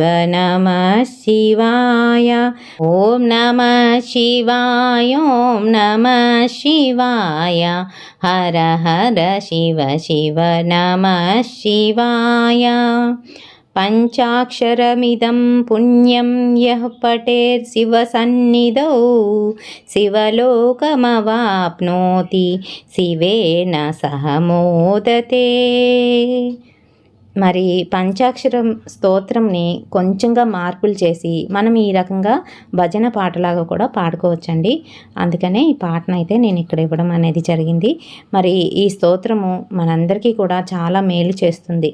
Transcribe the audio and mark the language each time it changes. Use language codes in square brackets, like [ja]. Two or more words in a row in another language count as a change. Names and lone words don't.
[sa] नमः शिवाय ॐ नमः शिवाय ॐ नमः शिवाय हर हर शिव शिव नमः शिवाय पञ्चाक्षरमिदं पुण्यं यः पठेत् शिवसन्निधौ शिवलोकमवाप्नोति शिवेन सह मोदते। [te] మరి పంచాక్షరం స్తోత్రంని కొంచెంగా మార్పులు చేసి మనం ఈ రకంగా భజన పాటలాగా కూడా పాడుకోవచ్చండి. అందుకనే ఈ పాటను అయితే నేను ఇక్కడ ఇవ్వడం అనేది జరిగింది. మరి ఈ స్తోత్రము మనందరికీ కూడా చాలా మేలు చేస్తుంది.